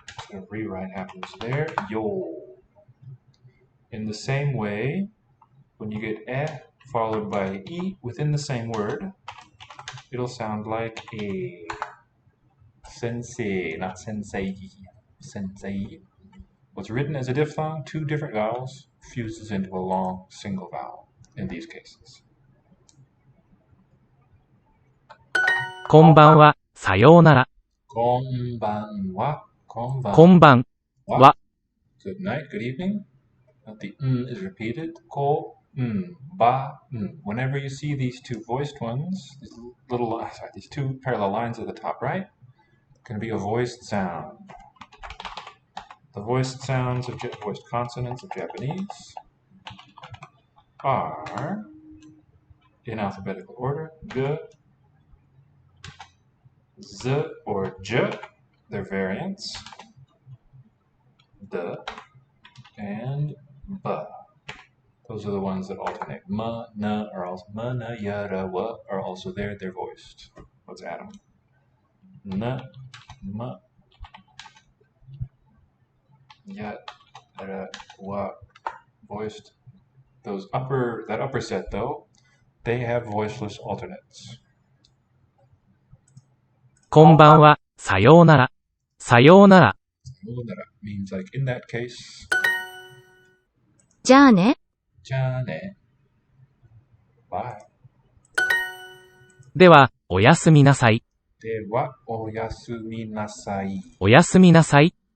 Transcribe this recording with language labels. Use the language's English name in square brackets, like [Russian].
[English] So a rewrite happens there. Yo. In the same way, when you get e followed by e within the same word, it'll sound like a. Sensei, not sensei. Sensei. What's written as a diphthong, two different vowels, fuses into a long single vowel in these cases. [Japanese] こんばんは、さようなら。こんばんは。こんばんは。こんばんは。 [English] Good night, good evening. The is repeated. Ko, ba, Whenever you see these two voiced ones, these two parallel lines at the top right, can be a voiced sound. The voiced sounds of voiced consonants of Japanese are in alphabetical order: g, z, or j. They're variants. D and b. Those are the ones that alternate. Ma, na are also ma, na, ya, ra, wa are also there. They're voiced. Let's add them. Na, ma, ya, ra, wa, voiced. That upper set though, they have voiceless alternates. [Japanese] こんばんは、さようなら。さようなら。 [English] Sayonara means like in that case, [Japanese] じゃあね、じゃあね. [English] Bye. [Japanese] では、おやすみなさい。では、おやすみなさい. おやすみなさい。